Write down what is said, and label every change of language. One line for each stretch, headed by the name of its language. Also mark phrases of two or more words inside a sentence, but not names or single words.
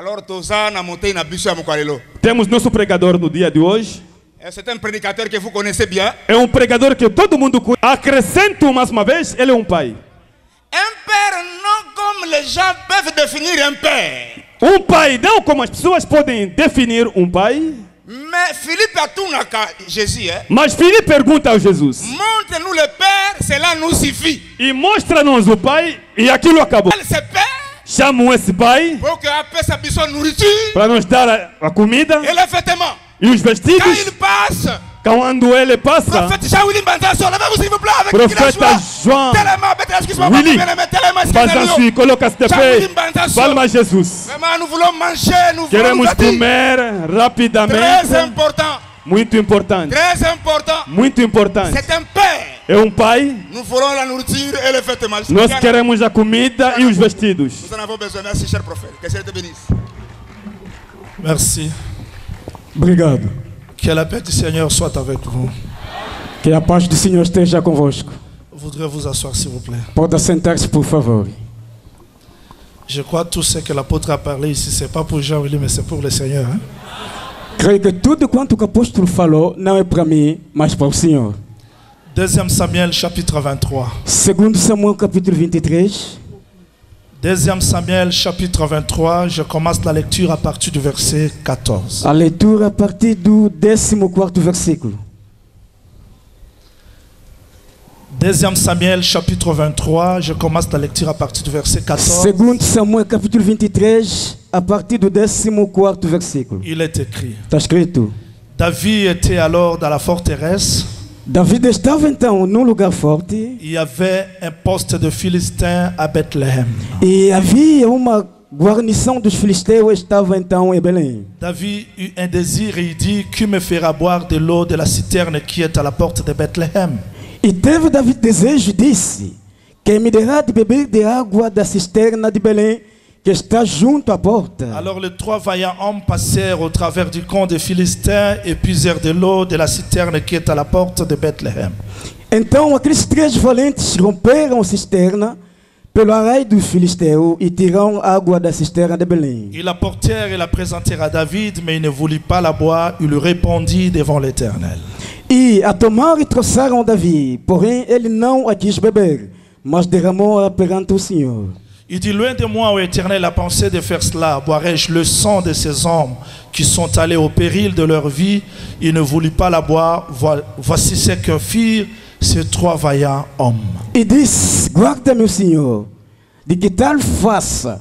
Portuguese: Temos nosso pregador no dia de hoje.
French: C'est un prédicateur que vous connaissez bien.
Portuguese: É pregador que todo mundo conhece. Acrescento mais uma vez, ele é pai.
French: Un père non comme les gens peuvent définir un père.
Portuguese: Pai não como as pessoas podem definir pai.
French: Mais Philippe a tout naka Jésus.
Portuguese: Mas Filipe pergunta a Jesus.
French: Montre-nous le Père, cela nous suffit.
Portuguese: E mostra-nos o Pai e aquilo acabou. Chamam esse Pai para nos dar a comida e os vestidos.
French: Quand il passe,
Portuguese: quando ele passa, profeta João Willy Banzassi, coloca-se de pé, palma a Jesus. Queremos comer rapidamente.
French: Très important.
Portuguese: Muito importante.
French: Très important.
Portuguese: Muito importante.
French: C'est un père.
Portuguese: É pai.
French: Nous voulons la nourriture et le vêtement.
Portuguese: Nós queremos a comida e os vestidos.
French: Nous en avons besoin. Merci, cher prophète. Que Dieu te bénisse. Merci.
Portuguese: Obrigado.
French: Que la paix du Seigneur soit avec vous.
Portuguese: Que a paz do Senhor esteja convosco.
French: Voudrais vous asseoir, s'il vous plaît.
Portuguese: Pode sentar-se, por favor.
French: Je crois que tout ce que l'apôtre a parlé ici, c'est pas pour Jean-Willy, mais c'est pour le Seigneur. Hein?
Portuguese: Creio que tudo quanto o apóstolo falou não é para mim, mas para o Senhor.
French: 2 Samuel chapitre 23.
Portuguese: 2 Samuel capítulo 23.
French: 2 Samuel chapitre 23, je commence la lecture à partir du verset 14.
Portuguese: A leitura a partir do 14º versículo.
French: 2 Samuel chapitre 23, je commence la lecture à partir du verset 14.
Portuguese: 2 Samuel capítulo 23, a partir do 14º versículo.
French: Il est écrit.
Portuguese: Está escrito.
French: David était alors dans la forteresse.
Portuguese: David estava então num lugar forte.
French: Il y avait un poste de Philistins à Bethléem.
Portuguese: E havia uma guarnição dos filisteus estava então em Belém.
French: David eut un désir et il dit: qui me fera boire de l'eau de la citerne qui est à la porte de Bethléem?
Portuguese: E teve David desejo e disse: quem me derá de beber de água da cisterna de Belém, que está junto à porta.
French: Alors les 3 vaillants hommes passèrent au travers du camp des Philistins et puisèrent de l'eau de la citerne qui est à la porte de Bethléem.
Portuguese: Então aqueles 3 valentes romperam a cisterna pelo arraio dos filisteus e tiraram água da cisterna de Belém.
French: Ils la portèrent et la présentèrent à David, mais il ne voulut pas la boire. Il lui répondit devant l'Éternel.
Portuguese: E a tomaram e trouxeram Davi, porém ele não a quis beber, mas derramou-a perante o Senhor.
French: Il dit: loin de moi, ô Éternel, la pensée de faire cela. Boirai-je le sang de ces hommes qui sont allés au péril de leur vie? Il ne voulut pas la boire. Voici ce que firent ces 3 vaillants hommes.
Portuguese: E disse: guarda-me, Senhor, de que tal faça.